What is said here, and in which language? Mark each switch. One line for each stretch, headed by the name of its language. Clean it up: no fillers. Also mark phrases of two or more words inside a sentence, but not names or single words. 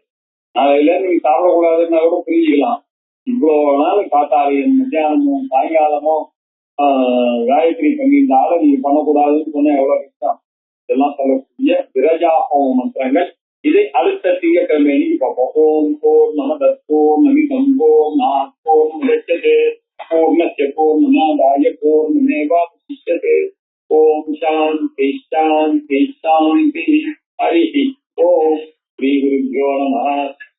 Tamil: நாளையில இருந்து நீ சாப்பிடக்கூடாதுன்னா கூட புரிஞ்சுக்கலாம். இவ்வளவு நாள் காத்தாலையும் மத்தியானமும் சாயங்காலமும் காயத்ரி பண்ணியிருந்தால நீங்க பண்ணக்கூடாதுன்னு சொன்ன எவ்வளவு கஷ்டம். இதெல்லாம் சொல்லக்கூடிய விரஜா ஹோம மந்திரங்கள். இதை அடுத்த திங்கட்கிழமை அன்னைக்கு பார்ப்போம்.
Sanskrit: ॐ पूर्णमद पूर्णमिदं पूर्णात् पूर्णस्य पूर्णमादाय पूर्णमेवावशिष्यते. ॐ शान्ति शान्ति शान्ति. हरि ॐ श्री गुरुभ्यो नमः.